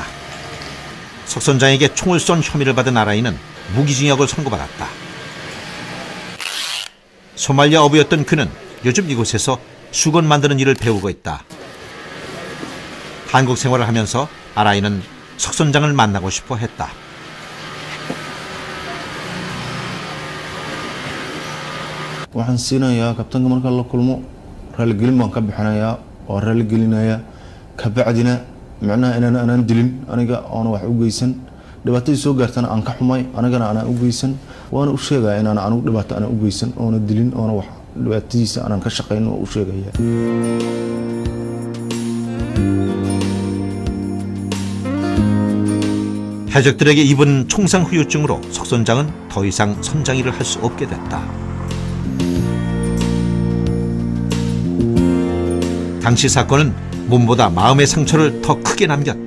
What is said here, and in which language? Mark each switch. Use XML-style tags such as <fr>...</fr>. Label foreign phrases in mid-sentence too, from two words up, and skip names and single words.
<ko>석 선장에게 총을 쏜 혐의를 받은 아라이는 무기징역을 선고받았다. 소말리아 어부였던 그는 요즘 이곳에서 수건 만드는 일을 배우고 있다. 한국 생활을 하면서 아라이는 석 선장을 만나고 싶어 했다.</ko> <so>waxaan siinayaa kabtanka marka la kulmo raaligelin baan ka bixinayaa oo raaligelinayaa kabacdina macnaha inaan dilin aniga oona wax u geysan dhibaatadii soo gaartana aan ka xumay anigana aanan u geysan waana u sheegaya inaan anigu dhibaato aanan u geysan oona dilin oona wax dhibaatadiisa aanan ka shaqayn oo u sheegaya.</so> <ko>해적들에게 입은 총상 후유증으로 석 선장은 더 이상 선장 일을 할 수 없게 됐다. 당시 사건은 몸보다 마음의 상처를 더 크게 남겼다.</ko>